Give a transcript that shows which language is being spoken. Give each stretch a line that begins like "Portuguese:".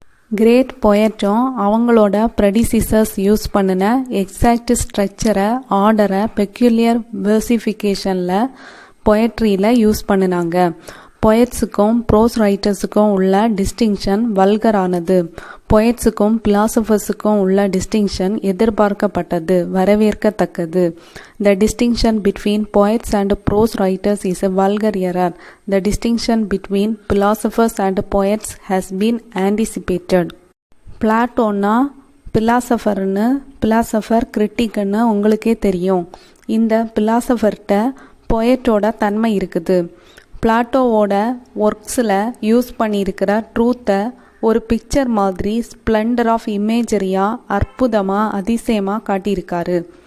Tamil: Great பொயட்டும் அவங்களோட ப்ரெடிசிசர்ஸ் use பண்ணின exact ஸ்ட்ரக்சரை, ஆர்டரை பெக்யூலியர் வெர்சிஃபிகேஷனில் பொயட்ரியில் யூஸ் பண்ணினாங்க. பொயட்ஸுக்கும் ப்ரோஸ் ரைட்டர்ஸுக்கும் உள்ள டிஸ்டிங்ஷன் வல்கரானது. பொயட்ஸுக்கும் பிலாசபர்ஸுக்கும் உள்ள டிஸ்டிங்ஷன் எதிர்பார்க்கப்பட்டது, வரவேற்கத்தக்கது.
English: The distinction between poets and prose writers is a vulgar error. The distinction between philosophers and poets has been anticipated.
Tamil: பிளாட்டோன்னா philosopher கிரிட்டிக்னு உங்களுக்கே தெரியும். இந்த பிலாசபர்கிட்ட பொயட்டோட தன்மை இருக்குது. பிளாட்டோவோட ஒர்க்ஸில் யூஸ் பண்ணியிருக்கிற ட்ரூத்தை ஒரு பிக்சர் மாதிரி ஸ்ப்ளெண்டர் ஆஃப் இமேஜரியாக அற்புதமாக அதிசயமாக காட்டியிருக்காரு.